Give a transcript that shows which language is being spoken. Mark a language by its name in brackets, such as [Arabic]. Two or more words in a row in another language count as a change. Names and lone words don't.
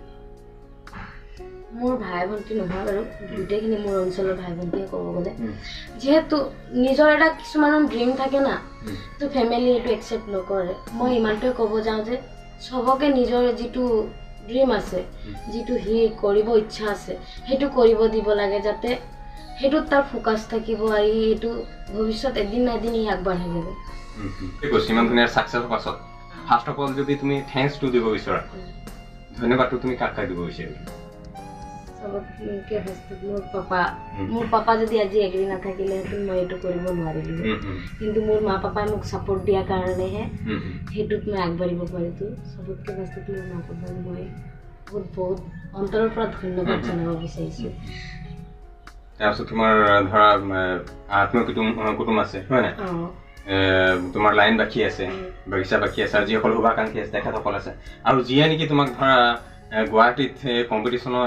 [Assamese] মোৰ ভাই ভণ্টি নহয় বাৰু গোটেইখিনি মোৰ অঞ্চলৰ ভাই ভণ্টিয়ে ক'ব গ'লে যেহেতু নিজৰ এটা কিছুমানৰ ড্ৰিম থাকে না তো ফেমিলি এইটো একচেপ্ট নকৰে মই ইমানটোৱে ক'ব যাওঁ যে সবকে নিজৰ যিটো ড্ৰিম আছে যিটো হি কৰিব ইচ্ছা আছে সেইটো কৰিব দিব লাগে যাতে সেইটোত তাৰ ফোকাছ থাকিব আৰু এইটো ভৱিষ্যত এদিন না এদিন আগবাঢ়ি যাব ইমান ধুনীয়া ছাকচেছ পাছত [English] first of all [Assamese] যদি তুমি [English] thanks to [Assamese] দিব বিচৰা ধন্যবাদটো তুমি কাক কাক দিব বিচাৰিবা [Hindi] सबके हस्ते [Assamese] मोर पापा যদি আজি এগ্ৰি নাথাকিলে মই এটো কৰিব নোৱাৰিলো কিন্তু মোৰ মা পাপাই মোক সাপোৰ্ট দিয়া কাৰণেহে হেতুত মই আগবাঢ়িব পাৰিছো [Hindi] सबके हस्ते [Assamese] মোৰ মা পাপাক মই বহুত বহুত অন্তৰৰ পৰা ধন্যবাদ জনাব বিচাৰিছো তাৰপিছত তোমাৰ ধৰা কুটুম আছে হয় না তোমাৰ লাইন বাকি আছে বাগিচা বাকি আছে আৰু যিসকল শুভাকাংক্ষী আছে তেখেতসকল আছে আৰু যিয়ে নেকি তোমাক ধৰা গুৱাহাটীত কম্পিটিশ্যনৰ